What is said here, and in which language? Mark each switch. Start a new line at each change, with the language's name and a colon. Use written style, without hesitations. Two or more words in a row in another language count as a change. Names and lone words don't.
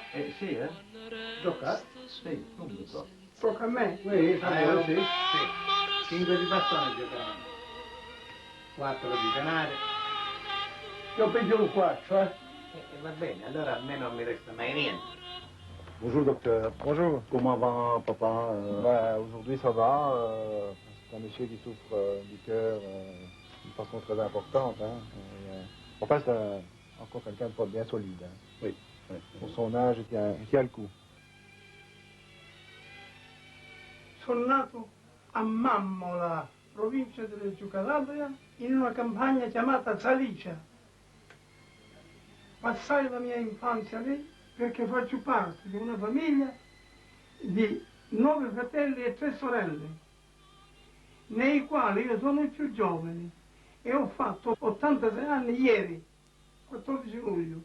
Italian: Sì, eh? Giocate? Sì, subito. Tocca a me. Sì. 5 di bastone giocavano. 4 di denari. Io piglio un 4, Va bene, allora a me non mi resta mai niente.
French: Bonjour docteur. Bonjour. Comment va papa? Aujourd'hui ça va. C'est un monsieur qui souffre du cœur d'une façon très importante. Hein. On passe encore quelqu'un de pas bien solide. Hein. Oui. Pour son âge, il tient le coup.
Italian: Sono nato a Mammola, provincia di Reggio Calabria, in una campagna chiamata Salicia. Passai la mia infanzia lì perché faccio parte di una famiglia di 9 fratelli e 3 sorelle, nei quali io sono il più giovane e ho fatto 86 anni ieri, 14 luglio.